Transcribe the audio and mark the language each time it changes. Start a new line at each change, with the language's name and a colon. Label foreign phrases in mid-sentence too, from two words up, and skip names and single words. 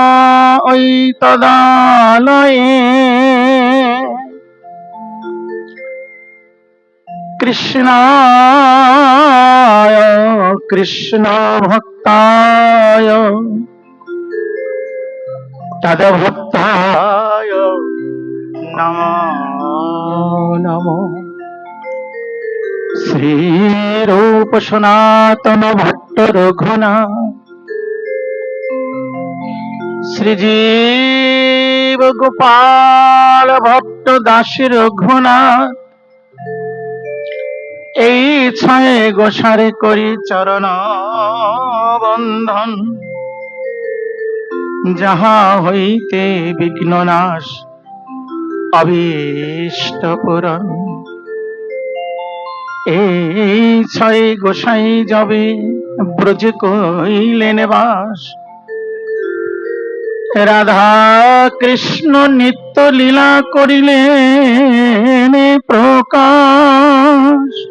Sanskrit: तदालये कृष्णाय कृष्ण भक्ताय तद्भक्ताय नमो नमो
Bangla: श्री रूप सनातन भट्ट रघुनाथ श्रीजीव गोपाल भट्ट दास रघुनाथ এই ছয় গোসারে করি চরণ বন্ধন যাহা হইতে বিঘ্ন নাশ অভীষ্ট পূরণ এই ছয় গোসাই যাবে ব্রজ কইলেন বাস রাধা কৃষ্ণ নিত্য লীলা করিলেন প্রকাশ